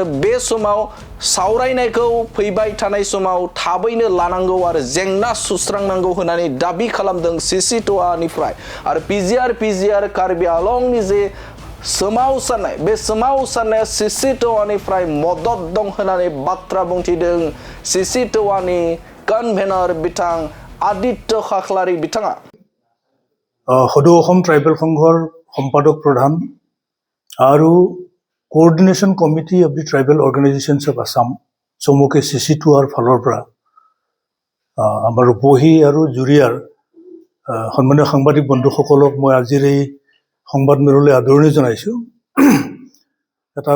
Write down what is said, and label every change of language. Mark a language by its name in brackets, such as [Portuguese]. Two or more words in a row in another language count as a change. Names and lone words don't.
[Bodo] बे समाव सावरायनायखौ फैबाय थानाय समाव थाबैनो लानांगौ आरो जेंना सुस्रांनांगौ होननानै दाबि खालामदों सिसि टवानिफ्राय आरो पिजिआर कार्बि आलंनि जे सोमावसारनाय बे सोमावसारनाया सिसि टवानिफ्राय मदद दं होननानै बाथ्रा बुंथिदों सिसि टवानि कनभेनर बिथां आदित्य खाख्लारि बिथाङा [Assamese] সদৌ অসম ট্ৰাইবেল সংঘৰ সম্পাদক প্ৰধান আৰু কোঅৰ্ডিনেশ্যন কমিটি অফ দি ট্ৰাইবেল অৰ্গেনাইজেশ্যনছ অফ আছাম চমুকে চিচি টুৱাৰ ফালৰ পৰা আমাৰ ৰূপহী আৰু জুৰিয়াৰ সন্মানীয় সাংবাদিক বন্ধুসকলক মই আজিৰ এই সংবাদমেললৈ আদৰণি জনাইছোঁ এটা